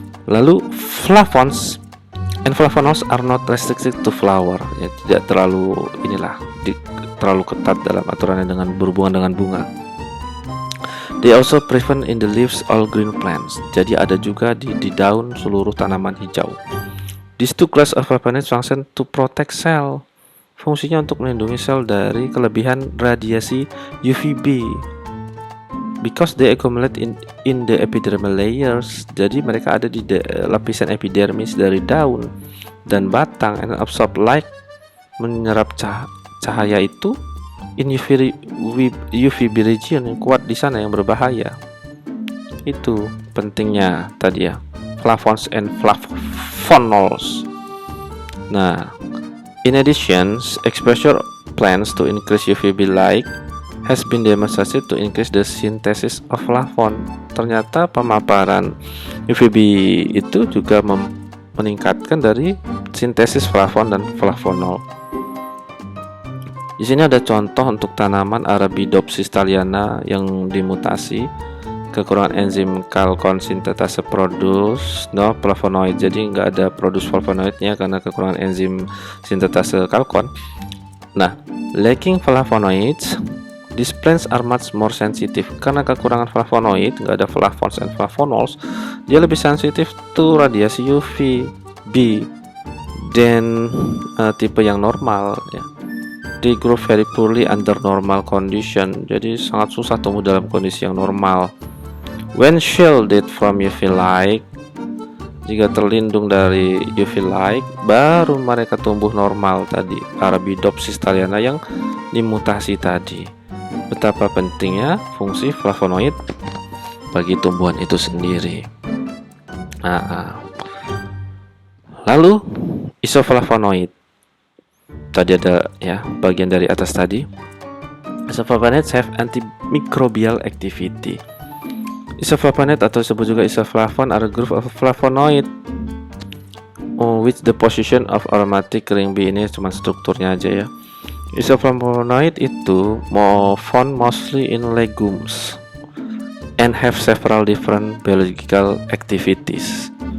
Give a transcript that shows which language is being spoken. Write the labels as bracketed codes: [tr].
[en] Lalu flavones and flavonols are not restricted to flower. [id] Ya, tidak terlalu terlalu ketat dalam aturannya dengan berhubungan dengan bunga. [en] They also present in the leaves all green plants. [id] Jadi ada juga di daun seluruh tanaman hijau. [en] These two class of flavonoids function to protect cell. [id] Fungsinya untuk melindungi sel dari kelebihan radiasi UVB. [en] Because they accumulate in the epidermal layers. [id] Jadi mereka ada di lapisan epidermis dari daun dan batang [en] and absorb light, [id] menyerap cahaya itu [en] in UVB region [id] yang kuat di sana yang berbahaya. Itu pentingnya tadi ya, flavones and flavonols. [en] Nah, in addition, exposure plants to increase UVB light has been demonstrated to increase the synthesis of flavon. [id] Ternyata pemaparan UVB itu juga meningkatkan dari sintesis flavon dan flavonol. Di sini ada contoh untuk tanaman Arabidopsis thaliana yang dimutasi, kekurangan enzim kalkon sintetase [en] produce no flavonoid. [id] Jadi nggak ada produce flavonoidnya karena kekurangan enzim sintetase kalkon. [en] Nah, lacking flavonoids, these plants are much more sensitive. [id] Karena kekurangan flavonoid, nggak ada flavones and flavonols, dia lebih sensitif to radiasi UVB dan tipe yang normal ya. [en] They grow very poorly under normal condition. [id] Jadi sangat susah tumbuh dalam kondisi yang normal. [en] When shielded from UV light, [id] jika terlindung dari UV light, baru mereka tumbuh normal tadi. Arabidopsis thaliana yang dimutasi tadi. Betapa pentingnya fungsi flavonoid bagi tumbuhan itu sendiri. Lalu isoflavonoid. Tadi ada ya bagian dari atas tadi. [en] Isoflavonoids have antimicrobial activity. Isoflavonoid [id] atau disebut juga [en] isoflavon are a group of flavonoid which the position of aromatic ring B. [id] Ini cuma strukturnya aja ya. [en] Isoflavonoid itu found mostly in legumes and have several different biological activities.